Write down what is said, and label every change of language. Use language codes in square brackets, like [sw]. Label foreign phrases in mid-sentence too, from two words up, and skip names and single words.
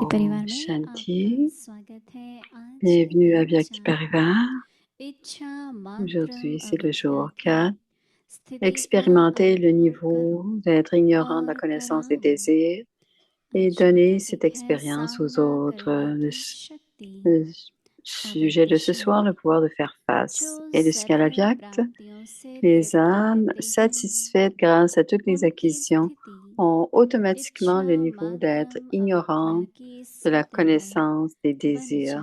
[hi] Om परिवार में Shanti. आपका स्वागत है आज [fr] Bienvenue à Vyakti Parivar. [hi] इच्छा मात्र [fr] Aujourd'hui, c'est le jour [hi] अवस्था [fr] 4. [hi] की स्थिति का [fr] Expérimenter le [hi] अनुभव [fr] niveau [hi] करो [fr] d'être ignorant de la [hi] और [fr] connaissance des [hi] कराओ [fr] désirs et donner cette expérience aux autres. Le sujet de ce soir, le pouvoir de faire face. Et le Skala Vyakt, les âmes satisfaites grâce à toutes les acquisitions ont automatiquement le niveau d'être ignorantes de la connaissance des désirs.